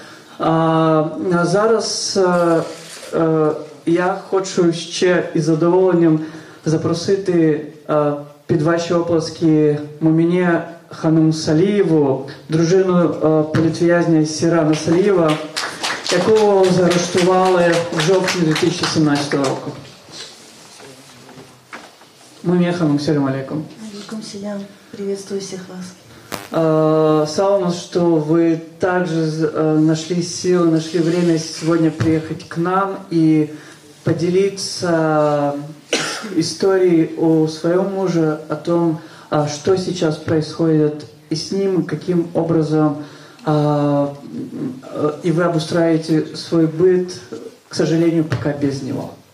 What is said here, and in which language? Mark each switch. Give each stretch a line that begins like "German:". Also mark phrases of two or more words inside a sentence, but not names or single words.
Ukrainian: Зараз я хочу ще із задоволенням запросити під ваші оплески Моміне Ханум Салієву, дружину політв'язня Сірана Салієва, якого заарештували в жовтні 2017 року.
Arabic: Моміне Ханум, سلام عليكم. عليكم سلام.
Russian: Приветствую всех вас. Слава нас, что вы также нашли силы, нашли время сегодня приехать к нам и поделиться историей о своем муже, о том, что сейчас происходит и с ним, каким образом и вы обустраиваете свой быт, к сожалению, пока без него.